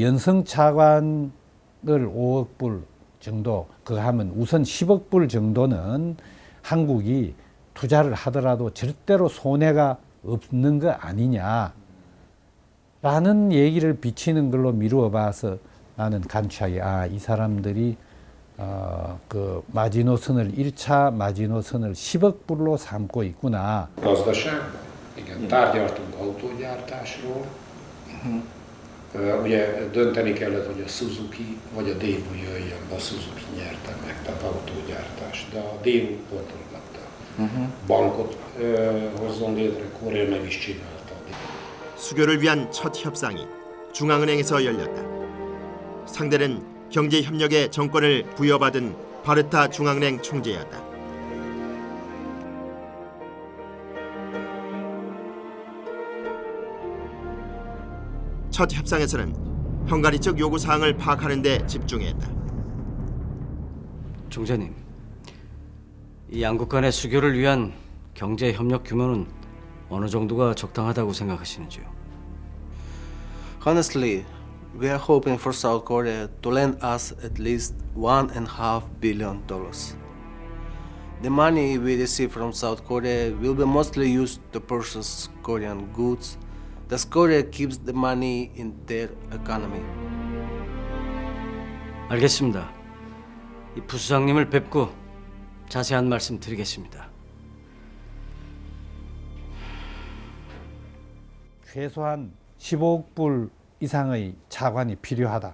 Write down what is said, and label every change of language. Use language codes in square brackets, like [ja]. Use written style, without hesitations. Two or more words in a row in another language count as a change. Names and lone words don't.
[ko] 연성차관을 5억 불 정도 그거 하면 우선 10억 불 정도는 한국이 투자를 하더라도 절대로 손해가 없는 거 아니냐 라는 얘기를 비치는 걸로 미루어 봐서 나는 간추하게, 이 사람들이 그 마지노선을 1차 마지노선을 10억 불로 삼고 있구나. [hu] Gazdaságban? Igen, tárgyaltunk autógyártásról. Ugye dönteni kellett, hogy a Suzuki vagy a Daewoo jöjjön be. A Suzuki nyerte meg, tehát autógyártás. De a Daewoo kontrollálta. Bankot hozzon létre, Korea meg is csinálta. [ko] 수교를 위한 첫 협상이 중앙은행에서 열렸다. 상대는 경제협력의 정권을 부여받은 바르타 중앙은행 총재였다. 첫 협상에서는 헝가리 측 요구사항을 파악하는 데 집중했다. 총재님, 이 양국 간의 수교를 위한 경제협력 규모는 어느 정도가 적당하다고 생각하시는지요? [en] Honestly, we are hoping for South Korea to lend us at least $1.5 billion. The money we receive from South Korea will be mostly used to purchase Korean goods. Thus, Korea keeps the money in their economy. [ko] 알겠습니다. 이 부수장님을 뵙고 자세한 말씀 드리겠습니다. 최소한 15억 불 이상의 차관이 필요하다.